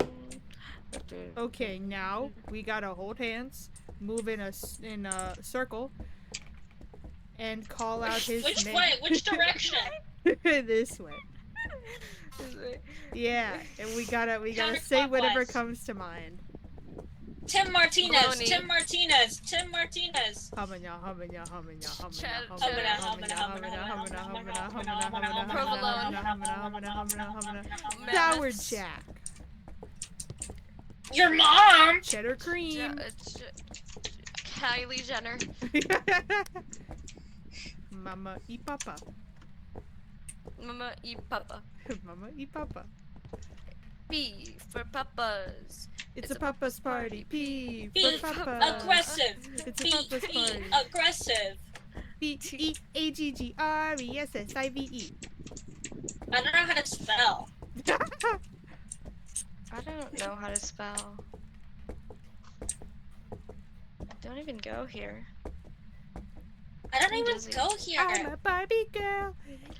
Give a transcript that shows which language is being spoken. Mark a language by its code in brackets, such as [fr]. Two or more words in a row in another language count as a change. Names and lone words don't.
[en] Okay, now we gotta hold hands, move in a circle, and call out his Which name. way? Which direction? This way. Yeah, and we gotta say whatever Counterclockwise. comes to mind. Tim Martinez, Baloney. Tim Martinez, Tim Martinez. Humana, humana, humana, Chad- humana, Humana, humana, humana, humana, humana, humana, humana, humana, humana, Provolone. humana, humana, humana, humana. Mammoths. Sour Jack, Your mom! cheddar cream. Kylie Jenner. [es] Mama y papa. Mama y Papa. Mama y papa. [en] P for papas. It's a papa's party. P Be for papa. aggressive. It's a Be papa's party. aggressive. P-E-A-G-G-R-E-S-S-I-V-E. I don't know how to spell. I don't know how to spell. Don't even go here. I don't He even doesn't. go here. I'm a Barbie girl. in